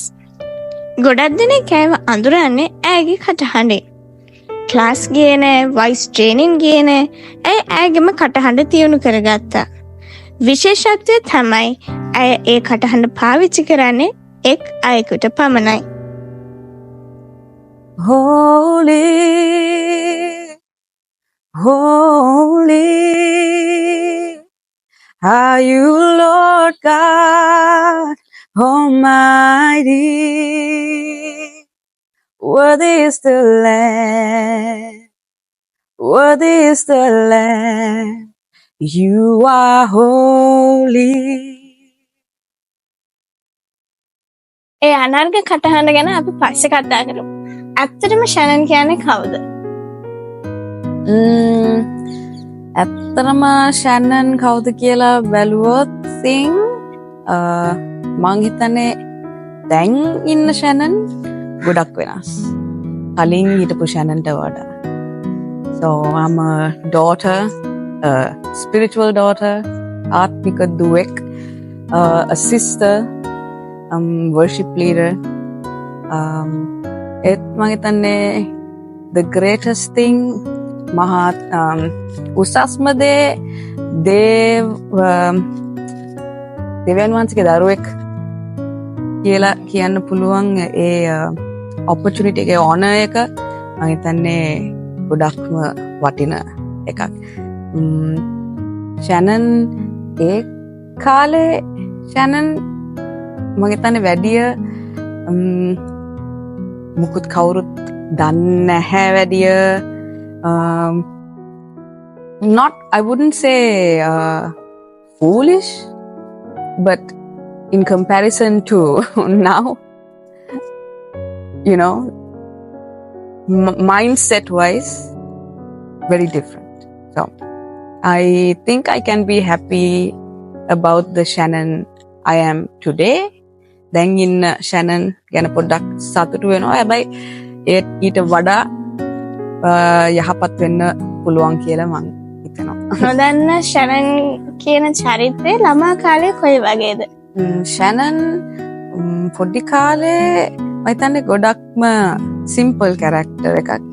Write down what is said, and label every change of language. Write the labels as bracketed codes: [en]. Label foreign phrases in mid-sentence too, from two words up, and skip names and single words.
[si] ගොඩක් දෙනෙක් ඇයව අඳුරන්නේ ඇයගේ කටහඬේ. ක්ලාස් ගියේ නෑ, [en] voice training [si] ගියේ නෑ. ඇය ඇයගේම කටහඬ තියුණු කරගත්තා. විශේෂත්වය තමයි ඇය ඒ කටහඬ පාවිච්චි කරන්නේ එක් අයෙකුට පමණයි. [en] Holy, holy are you, Lord God Almighty. Worthy is the Lamb, worthy is the Lamb. You are holy. [si] ඒ අනර්ග කටහඬ ගැන අපි පස්සේ කතා කරමු. ඇත්තටම ෂැනන් කියන්නේ කවුද? ඇත්තටම ෂැනන් කවුද කියලා බැලුවොත් මං හිතන්නේ දැන් ඉන්න ෂැනන් ගොඩක් වෙනස්. කලින් හිටපු ෂැනන්ට වඩා. [en] So I'm a daughter, a spiritual daughter, [si] ආත්මික දුවෙක්, [en] a sister, worship leader. [si] ඒත් මං හිතන්නේ [en] the greatest thing [si] මහත් උසස්ම දේ දෙවියන් වහන්සේගේ දරුවෙක් කියලා කියන්න පුළුවන් ඒ opportunity එකේ honor එක මං හිතන්නේ ගොඩක්ම වටින එකක්. ෂැනන් ඒ කාලේ ෂැනන් මං හිතන්නේ වැඩිය මුකුත් කවුරුත් දන්නේ නැහැ වැඩිය. [en] Not, I wouldn't say foolish, but in comparison to now, you know, mindset wise, very different. So I think I can be happy about the Shannon I am today. [si] දැන් ඉන්න ෂැනන් ගැන පොඩ්ඩක් සතුටු වෙනවා. හැබැයි ඊට වඩා යහපත් වෙන්න පුළුවන් කියලා මං හිතනවා. නොදන්න ෂැනන් කියන චරිතය ළමා කාලේ කොයි වගේද? ෂැනන් පොඩි කාලේ මම හිතන්නේ ගොඩක්ම [en] simple character [si] එකක්.